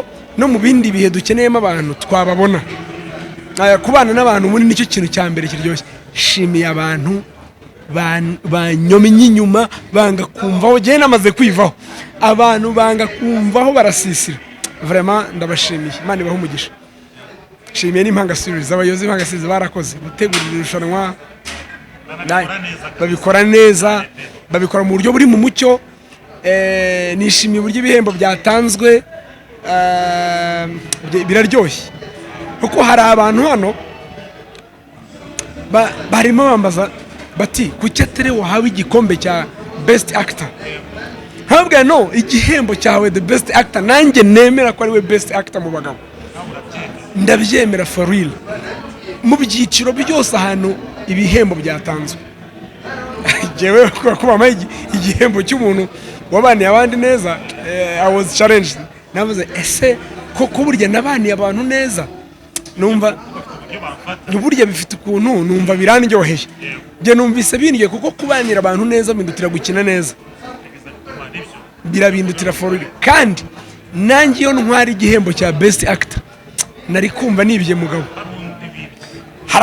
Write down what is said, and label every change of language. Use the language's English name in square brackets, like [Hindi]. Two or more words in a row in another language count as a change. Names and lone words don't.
[Kinyarwanda] no mu bindi bihe dukeneyemo abantu twababona kubana n'abantu muri nicyo kintu cya mbere kiryoshye shimiye abantu banyomye inyuma banga kumvaho gihe namaze kwivaho abantu banga kumvaho barasisira vraiment ndabashimiye Imana ibahe umugisha shimiye n'Impanga series abayobozi b'Impanga series barakoze gutegurira irushanwa babikora neza babikora mu buryo buri mu mucyo nishimiye uburyo ibihembo byatanzwe biraryoshye kuko hari abantu hano barimo bambaza bati kuki atari wahawe igikombe cya [English] best actor [Kinyarwanda] habwa no igihembo cyawe [English] the best actor [Kinyarwanda] nanjye nemera ko ari we [English] best actor [Kinyarwanda] mu bagabo ndabyemera [English] for real [Kinyarwanda] mu byiciro byose ahantu ibihembo byatanzwe jewe kuba igihembo cy'umuntu wabaniye abandi neza [English] I was challenged [Kinyarwanda] navuze ese koko burya nabaniye abantu neza numva burya bifite ukuntu numva birandyoheye je numvise bindiye kuko kubanira abantu neza bindutira gukina neza birabindutira [English] for real [Kinyarwanda] kandi nanjye yo ntwari igihembo cya [English] best actor [Kinyarwanda] nari kumva nibye mugabo hari